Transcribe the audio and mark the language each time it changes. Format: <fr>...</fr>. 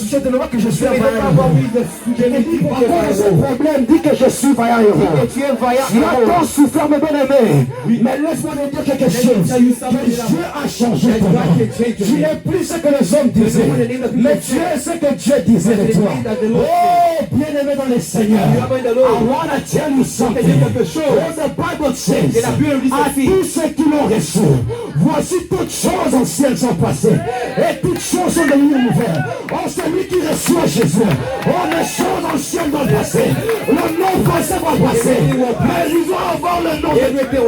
<fr>Ne vois que je suis un vaillant héros. Je ne dis pas quoi ce problème. Dis que je suis vaillant héros. Tu es vaillant Tu as héros. tant souffert, mes bien-aimés. Mais laisse-moi te dire quelque chose. Que Dieu a changé ton nom. Tu n'es plus ce que les hommes disaient. Mais tu es ce que Dieu disait de toi. Oh, bien-aimé dans le Seigneur.</fr> <en>I want to tell you something. What the Bible says.</en> <fr>À tous ceux qui l'ont reçu, voici toutes choses anciennes sont passées. Et toutes choses sont devenues nouvelles. Oh, celui qui reçoit Jésus. Oh, les choses anciennes vont passer. Le nom passé va passer. Mais ils vont avoir le nom de Dieu.</fr>